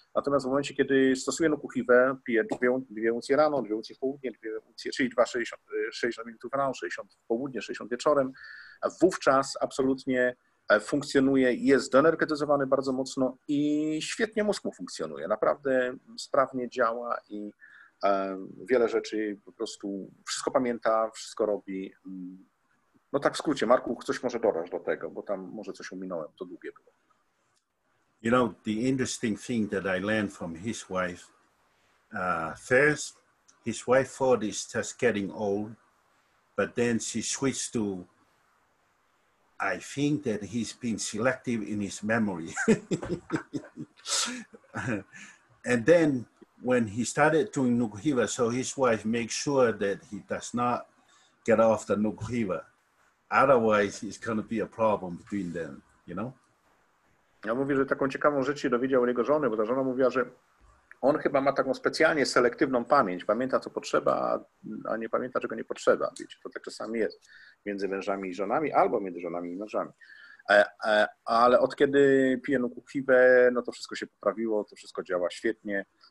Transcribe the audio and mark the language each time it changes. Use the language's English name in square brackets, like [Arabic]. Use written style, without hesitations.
[Polish] Natomiast w momencie, kiedy stosuje Nukuhivę, pije 2 uncje rano, 2 uncje w południe, 2 uncje, czyli 60 minut rano, 60 w południe, 60 wieczorem, wówczas absolutnie funkcjonuje, jest doenergetyzowany bardzo mocno i świetnie mózg mu funkcjonuje. Naprawdę sprawnie działa i Wiele rzeczy po prostu, wszystko pamięta, wszystko robi. No tak w skrócie, Marku, coś może dodać do tego, bo tam może coś ominąłem, to długie było. [English] You know, the interesting thing that I learned from his wife, first, his wife thought he's just getting old, but then she switched to, I think that he's been selective in his memory. And then when he started doing nukuhiva, so his wife makes sure that he does not get off the nukuhiva. Otherwise, it's going to be a problem between them, you know? [Polish] Ja mówię, że taką ciekawą rzecz się dowiedział od jego żony, bo ta żona mówiła, że on chyba ma taką specjalnie selektywną pamięć. Pamięta, co potrzeba, a nie pamięta, czego nie potrzeba. Wiecie, to tak czasami jest między mężami i żonami, albo między żonami i mężami. Ale od kiedy pije nukuhivę, no to wszystko się poprawiło, to wszystko działa świetnie.